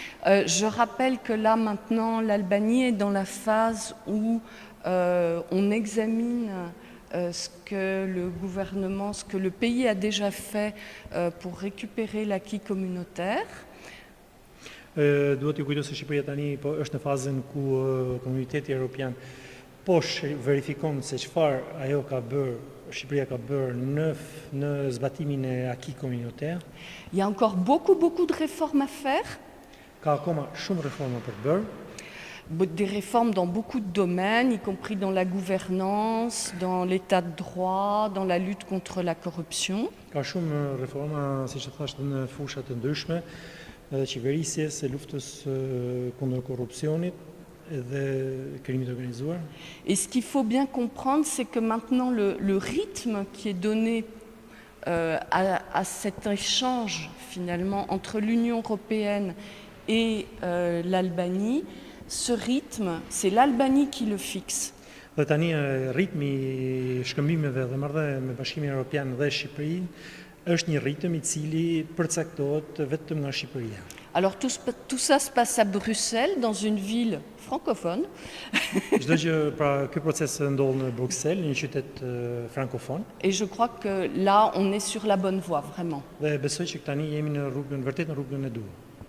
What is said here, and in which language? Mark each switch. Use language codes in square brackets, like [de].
[fr] Je rappelle que là, maintenant, l'Albanie est dans la phase où on examine ce que le gouvernement, ce que le pays a déjà fait pour récupérer l'acquis communautaire. [sq] Duhet ju kujtoj se Shqipëria tani po është në fazën ku komuniteti evropian verifikon se çfarë ajo ka bërë, Shqipëria ka bërë në zbatimin e acquis communautaire. [fr] Il y a encore beaucoup de réformes à faire, [sq] Ka akoma shumë reforma për të bërë. [fr] des réformes dans beaucoup de domaines, y compris dans la gouvernance, dans l'état de droit, dans la lutte contre la corruption. [sq] Ka shumë reforma, siç e thashë, në fusha të ndryshme, qeverisjes, së luftës kundër korrupsionit dhe krimit organizuar. [fr] Et ce qu'il faut bien comprendre, c'est que maintenant le rythme qui est donné à cet échange finalement entre l'Union européenne et l'Albanie, ce rythme, c'est l'Albanie qui le fixe. [sq] Dhe tani ritmi i shkëmbimeve dhe marrëdhënieve me Bashkimin Evropian dhe Shqipërinë është një ritëm i cili përcaktohet vetëm nga Shqipëria. [fr] Alors tout ça se passe à Bruxelles, dans une ville francophone. [sq] Çdo gjë, pra ky proces ndodh në Bruxelles, një qytet frankofon. [fr] Et je crois que là, on est sur la bonne voie, vraiment. [sq] Dhe besoj që tani jemi vërtet në rrugën e duhur.